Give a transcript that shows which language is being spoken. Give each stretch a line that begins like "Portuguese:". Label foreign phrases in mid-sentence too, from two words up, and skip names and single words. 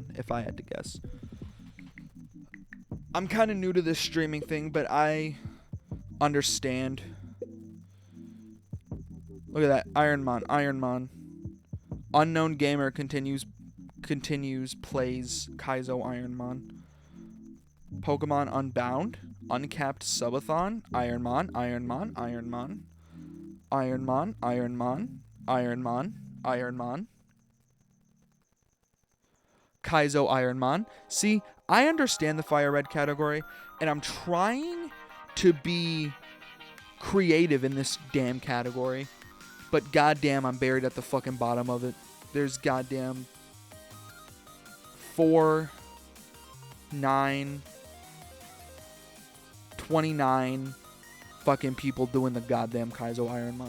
English: If I had to guess. I'm kind of new to this streaming thing, but I understand. Look at that. Ironmon. Unknown gamer continues plays Kaizo Ironmon. Pokemon Unbound. Uncapped Subathon. Ironmon. Kaizo Ironmon. See, I understand the fire red category, and I'm trying to be creative in this damn category, but goddamn, I'm buried at the fucking bottom of it. There's goddamn 4, 9, 29 fucking people doing the goddamn Kaizo Ironmon.